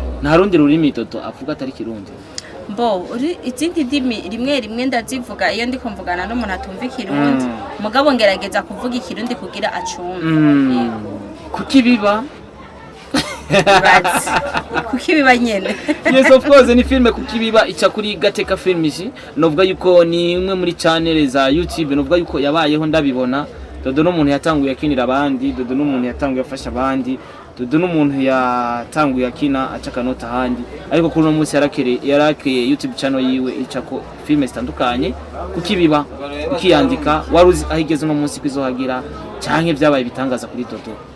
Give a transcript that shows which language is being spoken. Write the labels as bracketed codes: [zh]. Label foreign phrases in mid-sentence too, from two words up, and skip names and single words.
[rn] nta rundi rurimi Dodo avuga atari kirundi Mbo izindi ndimi rimwe ndazivuga iyo ndiko mvugana n'umuntu atumva ikirundi mugabo ngerageza kuvuga ikirundi kugira acumve kuki biba kuki biba nyene [en] yes of course [rn] ni filme kuki biba ica kuri Gateka Films novuga yuko ni imwe muri channel za YouTube novuga yuko yabayeho ndabibona Dodo n'umuntu yatanguye akinira abandi Dodo n'umuntu yatanguye afasha abandi Dodo n'umuntu yatanguye akina aca kanota handi ariko kuri no munsi yarakeye YouTube channel yiwe icako filme zitandukanye kuki biba ukiyandika waruzi ahigeze no munsi kwizohagira canke byabaye bitangaza kuri Dodo